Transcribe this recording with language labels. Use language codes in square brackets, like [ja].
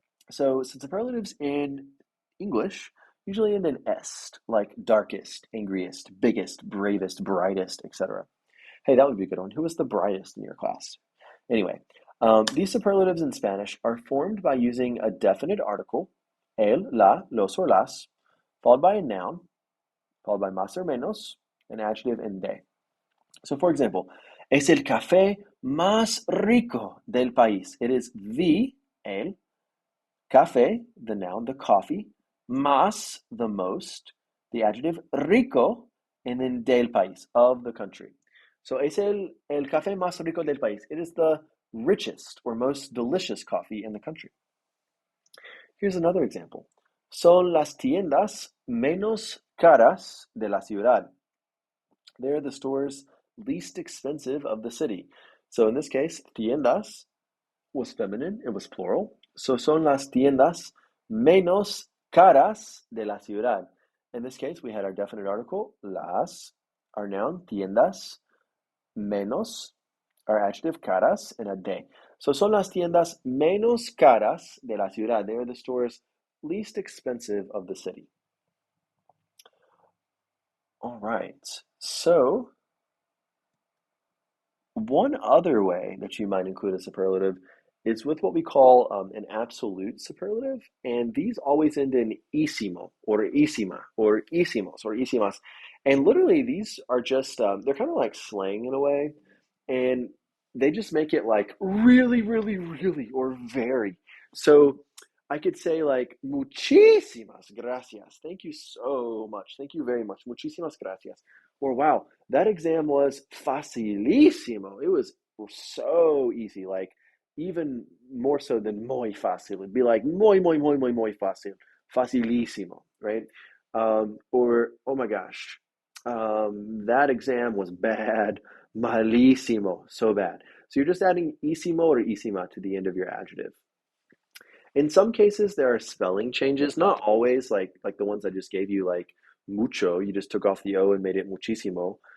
[en] So superlatives in English usually end in est, like darkest, angriest, biggest, bravest, brightest, etc. Hey, that would be a good one. Who was the brightest in your class? Anyway, these superlatives in Spanish are formed by using a definite article, el, la, los, or las, followed by a noun, followed by más or menos, an adjective, and de. [es] So, for example, es el café más rico del país. [en] It is el, café, the noun, the coffee, más, the most, the adjective, rico, and then del país, of the country. [es] So es el café más rico del país. [en] It is the richest or most delicious coffee in the country. Here's another example. [es] Son las tiendas menos caras de la ciudad. [en] They're the stores least expensive of the city. So in this case, tiendas was feminine, it was plural. [es] So son las tiendas menos caras de la ciudad. [en] In this case, we had our definite article, las, our noun, tiendas, menos, our adjective, caras, and a de. [es] So son las tiendas menos caras de la ciudad. [en] They are the stores least expensive of the city. All right. So one other way that you might include a superlative is with what we call an absolute superlative, and these always end in isimo or isima or isimos or isimas. And literally, these are just they're kind of like slang in a way. And they just make it like really, really, really, or very. So I could say like muchísimas gracias. Thank you so much. Thank you very much. Muchísimas gracias. Or wow, that exam was facilísimo. It was so easy, like even more so than muy fácil. It'd be like muy fácil, facilísimo, right? Or oh my gosh, that exam was bad, malísimo, so bad. So you're just adding isimo or isima to the end of your adjective. In some cases, there are spelling changes, not always, like the ones I just gave you, like mucho, you just took off the O and made it muchísimo.